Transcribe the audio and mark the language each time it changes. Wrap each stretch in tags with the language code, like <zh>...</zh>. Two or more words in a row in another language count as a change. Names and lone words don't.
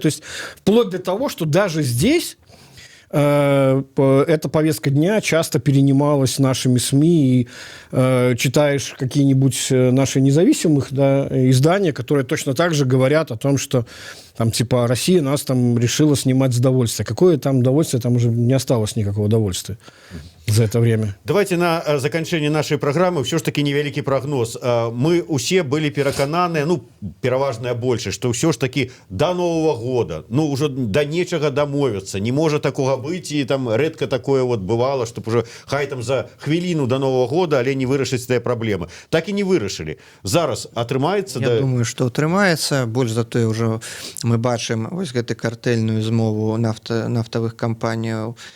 <ru>То есть вплоть до того, что даже здесь эта повестка дня часто перенималась нашими СМИ, и читаешь какие-нибудь наши независимых, да, издания, которые точно так же говорят о том, что там, типа, Россия нас там решила снимать с удовольствия. Какое там удовольствие? Там уже не осталось никакого удовольствия за это время.</ru> <be>Давайте на заканчэнне нашай праграмы ўсё ж таки невялікі прогноз. Мы усе былі перакананыя, ну, пераважная большасць, што ўсё ж таки</be> <ru>до Нового года,</ru> <be>ну, уже до нечага дамовіцца. Не можа такога быць, і там рэдка такое</be> <ru>вот бывало, чтоб уже</ru> <be>хай там за хвіліну</be> <ru>до Нового года,</ru> <be>але не вырашыць тая праблема. Так і не вырашылі. Зараз атрымаецца? Я думаю, што атрымаецца. Больш за тое, ўжо мы бачым вось гэту картэльную змову нафтавых кампаніяў.</be>